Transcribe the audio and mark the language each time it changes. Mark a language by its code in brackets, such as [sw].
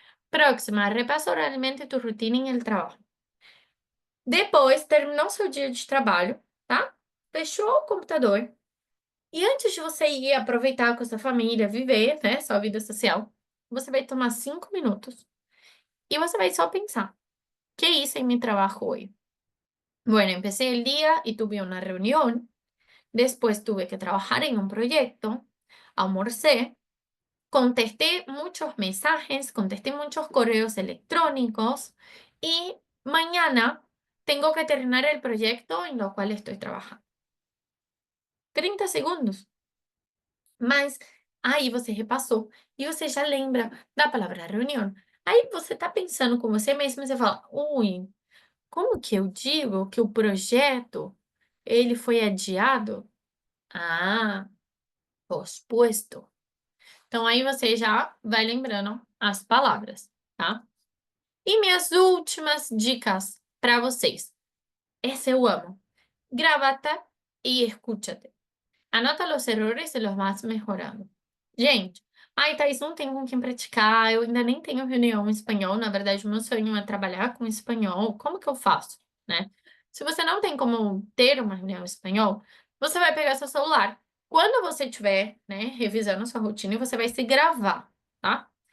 [pt] Próxima, repassa oralmente tu rotina em el trabalho. Depois, terminou seu dia de trabalho, tá? Fechou o computador. E antes de você ir aproveitar com a sua família, viver, né, sua vida social, você vai tomar 5 minutos e você vai só pensar: [es] ¿qué hice en mi trabajo hoy? Bueno, empecé el día y tuve una reunión. Después tuve que trabajar en un proyecto, almorcé, contesté muchos mensajes, contesté muchos correos electrónicos y mañana tengo que terminar el proyecto en lo cual estoy trabajando. [pt] 30 segundos. Mas aí você repassou e você já lembra da palavra reunião. Aí você tá pensando com você mesmo e você fala: ui, como que eu digo que o projeto ele foi adiado? [es] Ah, pospuesto. [pt] Então, aí você já vai lembrando as palavras, tá? E minhas últimas dicas para vocês. Essa eu amo. [es] Grábate e escúchate. [pt] Anota os erros e [es] los vas mejorando. [pt] Gente, ai, Thaís, não tem com quem praticar, eu ainda nem tenho reunião em espanhol. Na verdade, o meu sonho é trabalhar com espanhol. Como que eu faço, né? Se você não tem como ter uma reunião em espanhol, você vai pegar seu celular. Quando você estiver, né, revisando sua rotina, você vai se gravar, tá?